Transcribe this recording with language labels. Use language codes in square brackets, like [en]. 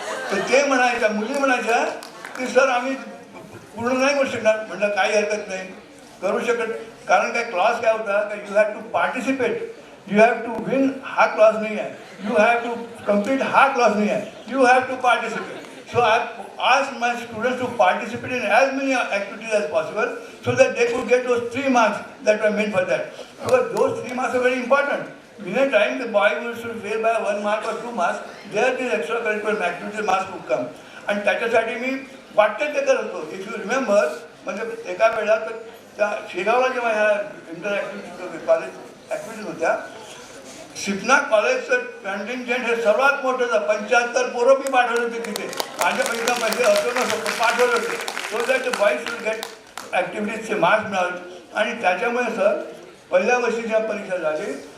[mr] तर ते म्हणायच्या, मुली म्हणायच्या की सर आम्ही पूर्ण नाही करू शकणार। म्हटलं काही हरकत नाही, करू शकत, कारण काय क्लास काय होता का [en] you have to participate, you have to win [mr] हा क्लास नाही आहे, [en] you have to complete [mr] हा क्लास नाही आहे, you have to participate. [en] So I asked my students to participate in as many activities as possible so that they could get those 3 marks that were meant for that. Because those 3 marks are very important. Many times the boy should fail by 1 mark or 2 marks, there these extracurricular activities marks would come. [mr] आणि त्याच्यासाठी मी वाटते ते करत होतो। [en] if you remember, [mr] म्हणजे एका वेळेला तर त्या शेगावला जेव्हा ह्या इंटर ॲक्टिव्हिटीज कॉलेज ॲक्टिव्हिटीज होत्या, सिपना कॉलेजचं कंटिंजेंट हे सर्वात मोठं होतं, 75 पोरं मी पाठवले होते तिथे, माझ्या पैसे असो नसो पाठवले होते, [en] so that the boys will get [mr] ॲक्टिव्हिटीजचे marks मिळाले। आणि त्याच्यामुळे सर पहिल्या वर्षी जेव्हा परीक्षा झाली